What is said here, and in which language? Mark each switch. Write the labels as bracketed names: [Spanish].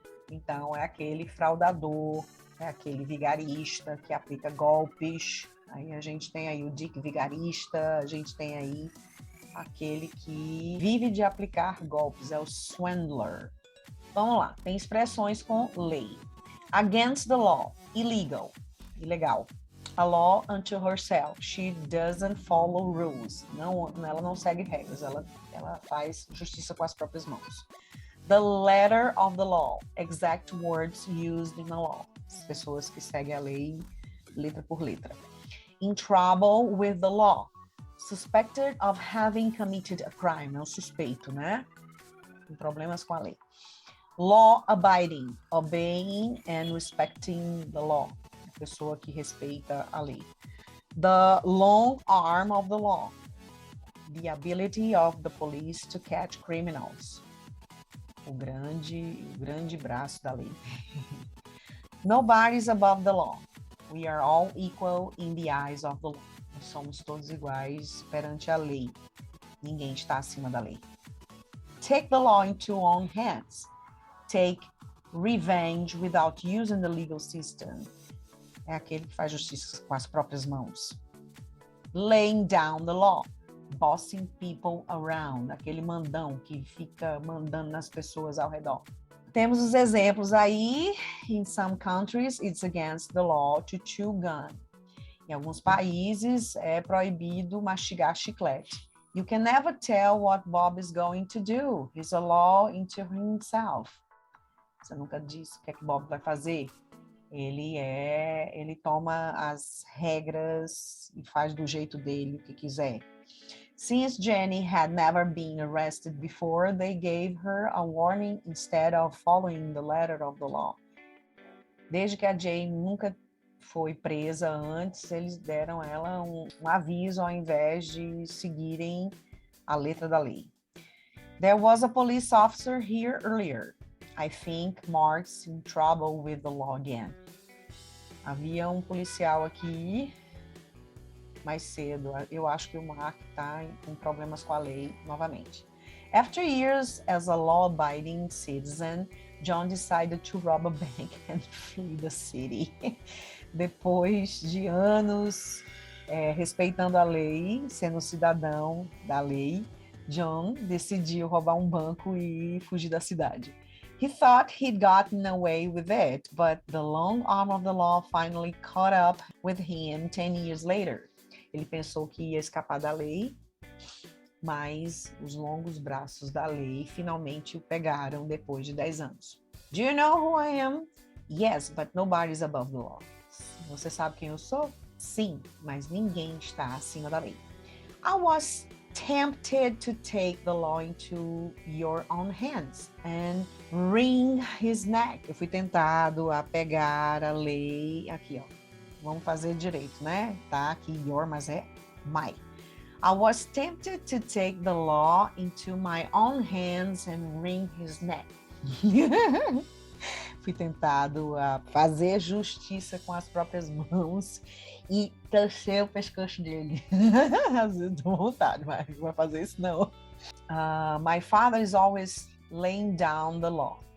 [Portuguese] Então, é aquele fraudador, é aquele vigarista que aplica golpes. Aí a gente tem aí o dick vigarista, a gente tem aí aquele que vive de aplicar golpes, é o swindler. Vamos lá, tem expressões com lei. [English] Against the law, illegal, ilegal. A law unto herself, she doesn't follow rules. [Portuguese] Não, ela não segue regras, ela faz justiça com as próprias mãos. [English] The letter of the law, exact words used in the law. [Portuguese] As pessoas que seguem a lei letra por letra. [English] In trouble with the law. Suspected of having committed a crime, [Portuguese] é o suspeito, né? Tem problemas com a lei. [English] Law abiding, obeying and respecting the law, [Portuguese] a pessoa que respeita a lei. [English] The long arm of the law, the ability of the police to catch criminals, [Portuguese] o grande braço da lei. [English] Nobody's above the law, we are all equal in the eyes of the law. [Portuguese] Somos todos iguais perante a lei. Ninguém está acima da lei. [English] Take the law into own hands. Take revenge without using the legal system. [Portuguese] É aquele que faz justiça com as próprias mãos. [English] Laying down the law. Bossing people around. [Portuguese] Aquele mandão que fica mandando nas pessoas ao redor. Temos os exemplos aí. [English] In some countries, it's against the law to chew gum. [Portuguese] Em alguns países é proibido mastigar chiclete. [English] You can never tell what Bob is going to do. He's a law into himself. [Portuguese] Você nunca diz o que é que Bob vai fazer. Ele toma as regras e faz do jeito dele o que quiser. [English] Since Jenny had never been arrested before, they gave her a warning instead of following the letter of the law. [Portuguese] Desde que a Jane nunca foi presa antes, eles deram ela um aviso ao invés de seguirem a letra da lei. [English] There was a police officer here earlier. I think Mark's in trouble with the law again. [Portuguese] Havia um policial aqui mais cedo. Eu acho que o Mark está com problemas com a lei novamente. [English] After years as a law-abiding citizen, John decided to rob a bank and flee the city. [Portuguese] Depois de anos respeitando a lei, sendo cidadão da lei, John decidiu roubar um banco e fugir da cidade. [English] He thought he'd gotten away with it, but the long arm of the law finally caught up with him 10 years later. [Portuguese] Ele pensou que ia escapar da lei, mas os longos braços da lei finalmente o pegaram depois de 10 anos. [English] Do you know who I am? Yes, but nobody's above the law. [Portuguese] Você sabe quem eu sou? Sim, mas ninguém está acima da lei. [English] I was tempted to take the law into your own hands and wring his neck. [Portuguese] Eu fui tentado a pegar a lei aqui, ó. Vamos fazer direito, né? Tá aqui your, mas é my. [English] I was tempted to take the law into my own hands and wring his neck. [Portuguese] Fui tentado a fazer justiça com as próprias mãos e torcer o pescoço dele. Às vezes tô com vontade, mas não vai fazer isso não. [English] My father is always laying down the law.